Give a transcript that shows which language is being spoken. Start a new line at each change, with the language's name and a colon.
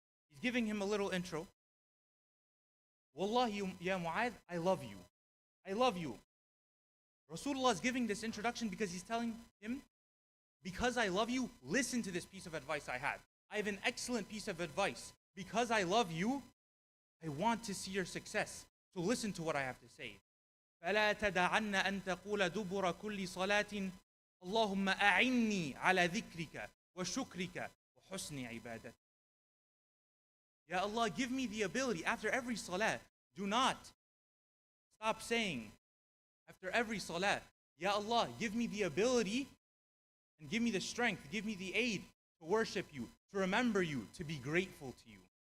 English: He's giving him a little intro.
Arabic: Wallahi ya Mu'adh,
English: I love you. I love you. Rasulullah is giving this introduction because he's telling him, because I love you, listen to this piece of advice I have. I have an excellent piece of advice. Because I love you, I want to see your success. So listen to what I have to say.
Arabic: فَلَا تَدَعَنَّ أَن تَقُولَ دُبُرَ كُلِّ صَلَاةٍ اللهم أعني على ذكرك وشكرك وحسن عبادتك.
English: Ya Allah, give me the ability after every salah. Do not stop saying after every salah, Ya Allah, give me the ability and give me the strength, give me the aid to worship you, to remember you, to be grateful to you.